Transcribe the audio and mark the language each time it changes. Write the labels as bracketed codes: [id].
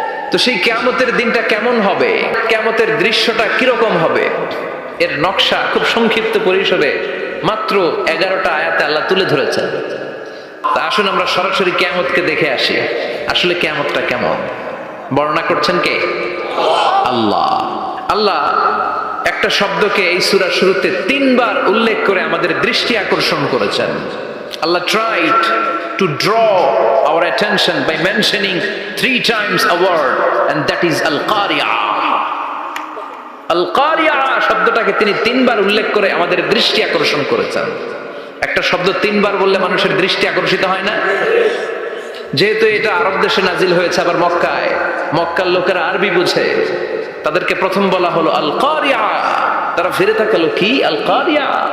[bn] তো সেই কিয়ামতের দিনটা কেমন হবে, কিয়ামতের দৃশ্যটা কিরকম হবে, এর নকশা খুব সংক্ষিপ্ত পরিসরে মাত্র 11টা আয়াতে আল্লাহ তুলে ধরেছেন। তা আসুন আমরা সরাসরি কিয়ামতকে দেখে আসি, আসলে কিয়ামতটা কেমন। বর্ণনা করছেন কে? আল্লাহ। আল্লাহ একটা শব্দকে এই সূরার শুরুতে 3 বার উল্লেখ করে আমাদের দৃষ্টি আকর্ষণ করেছেন। [en] Allah tried to draw our attention by mentioning 3 times a word, and that is al-qari'ah. [bn] আল-কারিয়া শব্দটাকে তিনি 3 বার উল্লেখ করে আমাদের দৃষ্টি আকর্ষণ করেছেন। একটা শব্দ 3 বার বললে মানুষের দৃষ্টি আকর্ষিত হয় না? যেহেতু এটা আরব দেশে নাজিল হয়েছে, আবার মক্কায়, মক্কার লোকেরা আরবি বুঝে, তাদেরকে প্রথম বলা হলো আল-কারিয়া, তারা ফিরে তাকালো কি আল-কারিয়া।